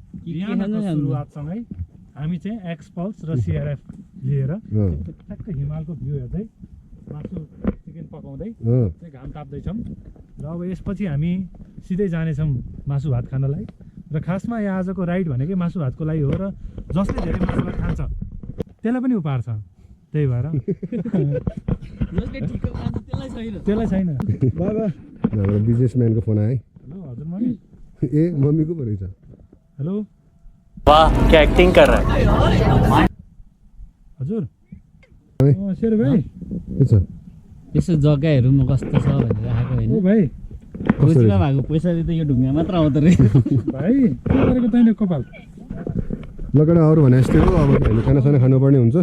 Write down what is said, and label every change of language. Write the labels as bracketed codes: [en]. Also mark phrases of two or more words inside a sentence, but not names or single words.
[ne] बिहानको सुरुवातसँगै हामी चाहिँ एक्सपल्स र सिआरएफ लिएर ठ्याक्कै हिमालको भ्यू हेर्दै मासु चिकन पकाउँदै चाहिँ घाम ताप्दैछौँ र अब यसपछि हामी सिधै जानेछौँ मासु भात खानलाई र खासमा यहाँ आजको राइड भनेकै मासु भातको लागि हो र जसले धेरै मासु भात खान्छ त्यसलाई पनि उपहार छ त्यही भएर त्यसलाई छैन बाबा हाम्रो बिजनेसम्यानको फोन आयो हेलो हजुर मम्मी ए मम्मीको पो रहेछ हेलो [hi] वाह क्या एक्टिंग कर रहा है [ne] हजुर शेर भाइ के छ यसो जग्गाहरू म कस्तो छ भनेर आएको होइन ओ भाइ रोजीमा भएको पैसाले त यो ढुङ्गा मात्र आउँदो रहेछ भाइ के गरेको तैँले कपाल लगडा अरू भने जस्तै हो अब हामी खानासाना खानुपर्ने हुन्छ